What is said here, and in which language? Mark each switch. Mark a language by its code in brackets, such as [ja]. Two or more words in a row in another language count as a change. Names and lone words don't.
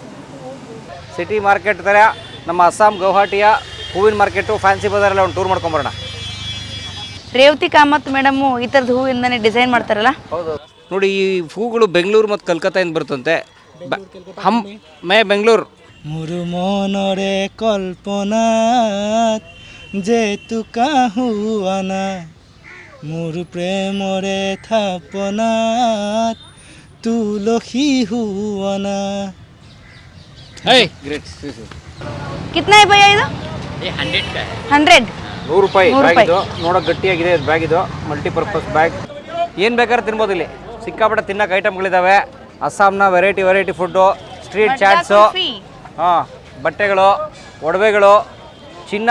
[en] city market [kn] ಥರ ನಮ್ಮ ಅಸ್ಸಾಂ ಗೌಹಾಟಿಯ ಹೂವಿನ ಮಾರ್ಕೆಟು, ಫ್ಯಾನ್ಸಿ ಬಜಾರೆಲ್ಲ ಒಂದು ಟೂರ್ ಮಾಡ್ಕೊಂಬರೋಣ. ರೇವತಿ ಕಾಮತ್ ಮೇಡಮು ಈ ಥರದ ಹೂವಿಂದನೇ ಡಿಸೈನ್ ಮಾಡ್ತಾರಲ್ಲ. ಹೌದು ನೋಡಿ, ಈ ಹೂಗಳು ಬೆಂಗಳೂರು ಮತ್ತು ಕಲ್ಕತ್ತಾಯಿಂದ ಬರ್ತಂತೆ. ಮೇ ಬೆಂಗಳೂರು. [or] ମୋର ମନରେ କଳ୍ପନାତ ଯେତୁ କାହୁଆଣା, ମୋର ପ୍ରେମରେ ଥାପନାତ ତୁଳସୀ ହୁଆଣା। [hi] कितना है भैया ಇದು? 100 [kn] 100 ರೂಪಾಯಿ ಬ್ಯಾಗ್ ಇದು. ನೋಡೋಕೆ ಗಟ್ಟಿಯಾಗಿದೆ ಬ್ಯಾಗ್ ಇದು, [en] multipurpose bag. [kn] ಏನು ಬೇಕಾದ್ರೆ ತಿನ್ಬೋದು ಇಲ್ಲಿ. ಸಿಕ್ಕಾಪಟ್ಟೆ ತಿನ್ನೋಕೆ ಐಟಮ್ಗಳಿದ್ದಾವೆ. ಅಸ್ಸಾಂನ [en] variety food, street chaats, [kn] ಬಟ್ಟೆಗಳು, ಒಡವೆಗಳು, ಚಿನ್ನ.